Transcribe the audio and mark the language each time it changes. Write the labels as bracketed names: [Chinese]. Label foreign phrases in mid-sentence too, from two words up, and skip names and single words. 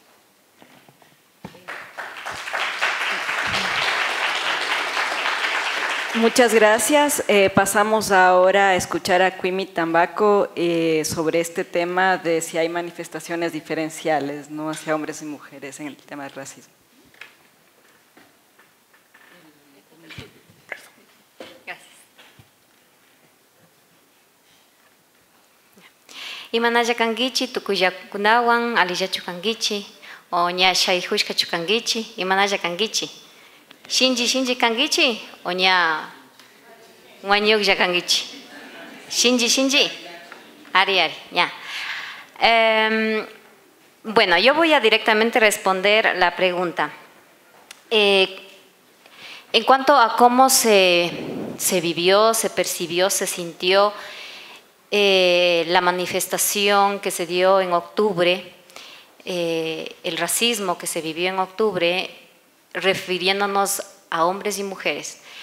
[Spanish] Muchas gracias. Pasamos ahora a escuchar a Kwimi Tambaco sobre este tema de si hay manifestaciones diferenciales, ¿no?, hacia hombres y mujeres en el tema del racismo. Gracias. [Quechua] Imanalla kangichi, tukuyakunawan, aliyachu kangichi, o ña shayhushka chukangichi, imanalla kangichi. Shinji kangichi, o ña wañuklla kangichi. Shinji, ari, [Spanish] ya. Bueno, yo voy a directamente responder la pregunta. En cuanto a cómo se vivió, se percibió, se sintió la manifestación que se dio en octubre, el racismo que se vivió en octubre, refiriéndonos a hombres y mujeres.